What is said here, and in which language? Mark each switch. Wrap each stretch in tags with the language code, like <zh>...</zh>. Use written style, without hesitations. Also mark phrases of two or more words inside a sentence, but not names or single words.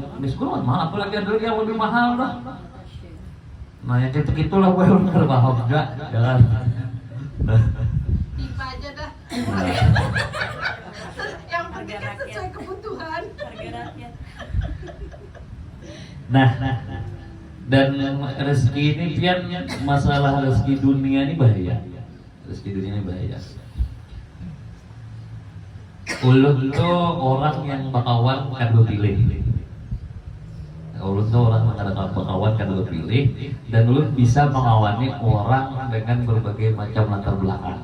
<id>Miss Glow kan mahal, apalagi ada lagi yang lebih mahal lah. Nah yang gitu-gitulah gue bener paham juga, ya kan? Tipe aja dah. Yang penting kan sesuai kebutuhan.</id> <bjn>Nah, dan rezeki ini pian masalah rezeki dunia ini bahaya. Rezeki dunia ini bahaya. Ulun tuh orang yang bakawan kan lo pilih. Ulun tuh orang yang ada bakawan kan lo pilih, dan ulun bisa mengawani orang dengan berbagai macam latar belakang.</bjn>